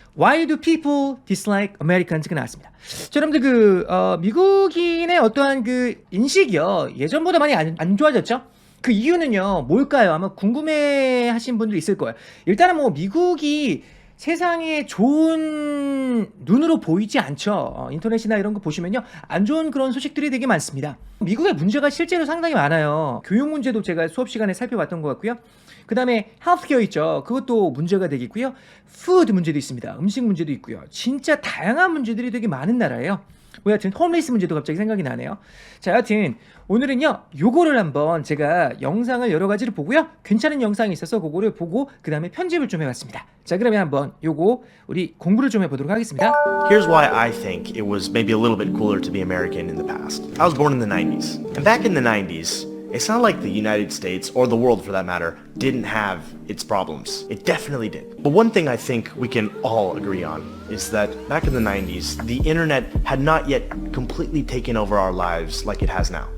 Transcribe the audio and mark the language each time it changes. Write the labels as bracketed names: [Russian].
[English] Why do people dislike Americans [Korean] 가 나왔습니다. 자, 여러분들 미국인의 어떠한 인식이요 예전보다 많이 안 좋아졌죠? 그 이유는요 뭘까요? 아마 궁금해하신 분들 있을 거예요. 일단은 뭐 미국이 세상에 좋은 눈으로 보이지 않죠. 인터넷이나 이런 거 보시면요 안 좋은 그런 소식들이 되게 많습니다. 미국의 문제가 실제로 상당히 많아요. 교육 문제도 제가 수업 시간에 살펴봤던 것 같고요. 그 다음에 헬스케어 있죠. 그것도 문제가 되겠고요. 푸드 문제도 있습니다. 음식 문제도 있고요. 진짜 다양한 문제들이 되게 많은 나라예요. 뭐 여하튼 홈리스 문제도 갑자기 생각이 나네요. 자, 여하튼 오늘은요 요거를 한번 제가 영상을 여러 가지를 보고요 괜찮은 영상이 있어서 그거를 보고 그 다음에 편집을 좀 해봤습니다. 자, 그러면 한번 요거 우리 공부를 좀 해보도록 하겠습니다. [English] Here's why I think it was maybe a little bit cooler to be American in the past. I was born in the 90s, and back in the 90s, it's not like the United States, or the world for that matter, didn't have its problems. It definitely did. But one thing I think we can all agree on is that back in the 90s, the internet had not yet completely taken over our lives like it has now.